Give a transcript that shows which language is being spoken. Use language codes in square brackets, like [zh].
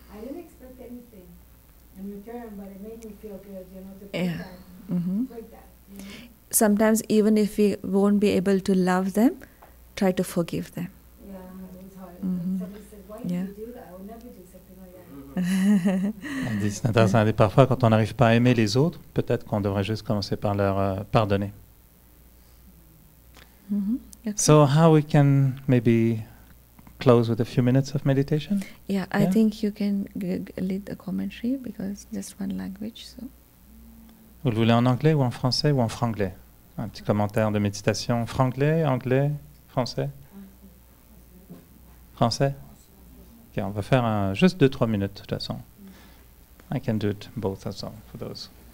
[en] I didn't expect anything in return, but it made me feel good, you know, to break Yeah. that. Break that, you know? Sometimes even if we won't be able to love them, try to forgive them. Yeah, it was hard. Mhm. Somebody said, why Yeah. did you do that? I would never do something like that. [fr] Elle dit, c'est intéressant. Elle dit, parfois, quand on n'arrive pas à aimer les autres, peut-être qu'on devrait juste commencer par leur pardonner. [en] Okay. So how we can maybe close with a few minutes of meditation? Yeah, I Yeah. think you can lead the commentary because just one language. So. [fr] Vous le voulez en anglais ou en français ou en franglais? Un petit commentaire de méditation. Franglais, anglais, français? Français? Ok, on va faire juste 2-3 minutes de toute façon. [en] I can do it both as well for those.